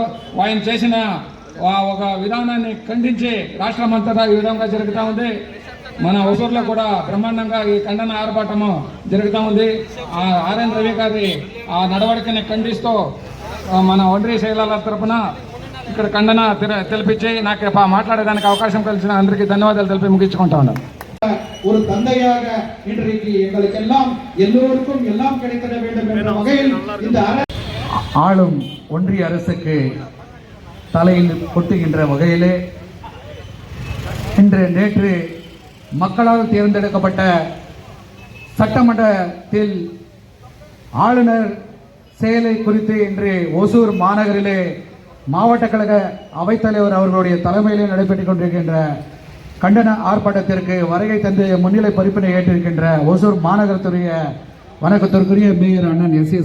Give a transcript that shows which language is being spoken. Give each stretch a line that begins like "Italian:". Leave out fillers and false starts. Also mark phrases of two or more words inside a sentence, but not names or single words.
Telugu: ఆయన చేసిన ఒక విధానాన్ని ఖండించి రాష్ట్రం అంతటా ఈ విధంగా జరుగుతూ ఉంది. మన హుజూర్లో కూడా బ్రహ్మాండంగా ఈ ఖండన ఆర్భాటము జరుగుతూ ఉంది. ఆర్ఎన్ రవి గారి ఆ నడవడికని ఖండిస్తూ మన ఒండ్రి శైలాల తరఫున ఇక్కడ ఖండన తెలిపించి నాకు మాట్లాడేదానికి
Tamil: அவகாசம் கழிச்சு
Telugu: అందరికీ ధన్యవాదాలు తెలిపి ముగించుకుంటా ఉన్నాను.
Tamil: ஒரு தந்தையாக இன்றைக்கு எங்களுக்கெல்லாம் எல்லோருக்கும் எல்லாம் கிடைக்க வேண்டும் என்ற வகையில் இந்த ஆளும் ஒன்றிய அரசுக்கு தலையில் கொட்டுகின்ற வகையிலே நேற்று மக்களால் தேர்ந்தெடுக்கப்பட்ட சட்டமன்றத்தில் ஆளுநர் செயலை குறித்து இன்று ஓசூர் மாநகரிலே மாவட்ட கழக அவைத்தலைவர் அவர்களுடைய தலைமையிலே நடைபெற்றுக் கொண்டிருக்கின்ற கண்டன ஆர்ப்பாட்டத்திற்கு வருகை தந்து முன்னிலை பொறுப்பினை ஏற்றிருக்கின்ற ஓசூர் மாநகரத்துடைய வணக்கத்திற்குரிய மேயர் அண்ணன் எஸ்.ஏ.